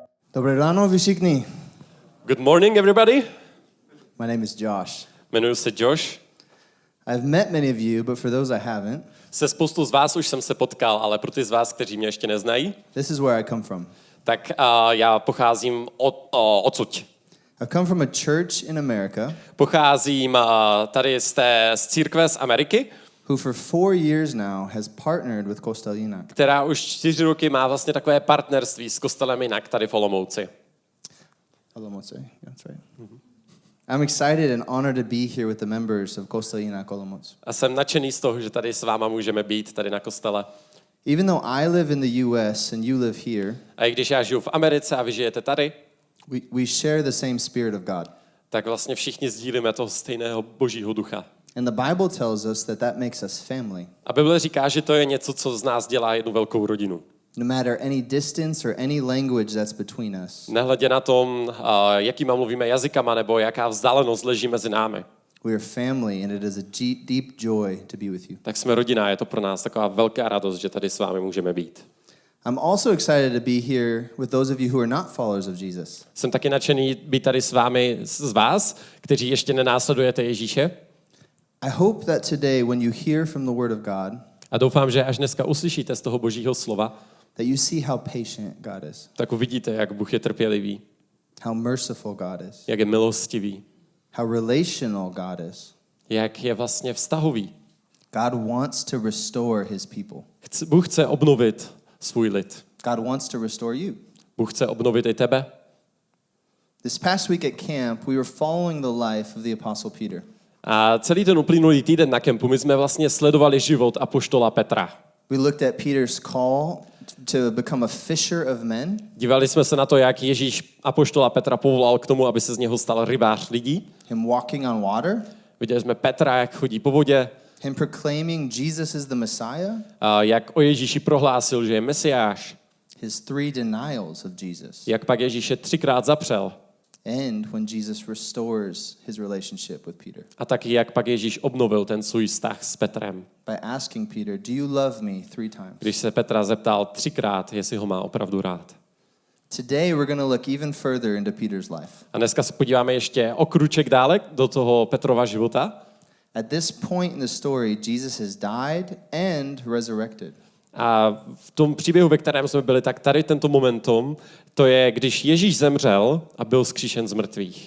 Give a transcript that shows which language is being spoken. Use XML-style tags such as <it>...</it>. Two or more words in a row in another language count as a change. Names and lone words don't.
<cs>Dobré ráno, vy všichni.</cs> <en>Good morning, everybody. My name is Josh.</en> <cs>Jmenuji se Josh.</cs> <en>I've met many of you, but for those I haven't,</en> <cs>Se spoustu z vás už jsem se potkal, ale pro ty z vás, kteří mě ještě neznají,</cs> <en>this is where I come from.</en> <cs>tak já pocházím odsud.</cs> <en>I come from a church in America</en> <cs>Pocházím tady z církve z Ameriky,</cs> <en>who for 4 years now has partnered with Kostel Jinak.</en> <cs>která už 4 roky má vlastně takové partnerství s kostelem Jinak tady v Olomouci.</cs> <en>Olomouc, that's right. I'm excited and honored to be here with the members of Kostel Jinak Olomouc.</en> <cs>A jsem nadšený z toho, že tady s váma můžeme být, tady na kostele.</cs> <en>Even though I live in the US and you live here,</en> <cs>A i když já žiju v Americe a vy žijete tady,</cs> <en>we share the same spirit of God.</en> <cs>tak vlastně všichni sdílíme toho stejného božího ducha.</cs> <en>And the Bible tells us that makes us family.</en> <cs>A Bible říká, že to je něco, co z nás dělá jednu velkou rodinu.</cs> <en>No matter any distance or any language that's between us.</en> <cs>Nehledě na tom, jakýma mluvíme jazykama, nebo jaká vzdálenost leží mezi námi.</cs> <en>We are family and it is a deep joy to be with you.</en> <cs>Tak jsme rodina, je to pro nás taková velká radost, že tady s vámi můžeme být.</cs> <en>I'm also excited to be here with those of you who are not followers of Jesus.</en> <cs>Jsem taky nadšený být tady s vámi, z vás, kteří ještě nenásledujete Ježíše.</cs> <en>I hope that today when you hear from the word of God,</en> <cs>A doufám, že až dneska uslyšíte z toho božího slova,</cs> <en>that you see how patient God is,</en> <cs>tak uvidíte, jak Bůh je trpělivý,</cs> <en>how merciful God is,</en> <cs>jak je milostivý,</cs> <en>how relational God is.</en> <cs>jak je vlastně vztahový.</cs> <en>God wants to restore his people.</en> <cs>Bůh chce obnovit svůj lid.</cs> <en>God wants to restore you.</en> <cs>Bůh chce obnovit i tebe.</cs> <en>This past week at camp, we were following the life of the Apostle Peter.</en> <cs>A celý ten uplynulý týden na kempu my jsme vlastně sledovali život apoštola Petra.</cs> <en>We looked at Peter's call to become a fisher of men.</en> <cs>Dívali jsme se na to, jak Ježíš apoštola Petra povolal k tomu, aby se z něho stal rybář lidí.</cs> <en>Him walking on water.</en> <cs>Viděli jsme Petra, jak chodí po vodě,</cs> <en>Him proclaiming Jesus is the Messiah.</en> <cs>a jak o Ježíši prohlásil, že je Mesiáš.</cs> <en>His 3 denials of Jesus.</en> <cs>Jak pak Ježíše 3krát zapřel.</cs> <en>And when Jesus restores his relationship with Peter.</en> <cs>A taky jak pak Ježíš obnovil ten svůj vztah s Petrem.</cs> <en>By asking Peter, do you love me 3 times?</en> <cs>Když se Petra zeptal 3krát, jestli ho má opravdu rád.</cs> <en>Today we're going to look even further into Peter's life.</en> <cs>A dneska se podíváme ještě o kruček dále do toho Petrova života.</cs> <en>At this point in the story, Jesus has died and resurrected.</en> <cs>A v tom příběhu, ve kterém jsme byli, tak tady tento momentum, to je, když Ježíš zemřel a byl vzkříšen z mrtvých.</cs>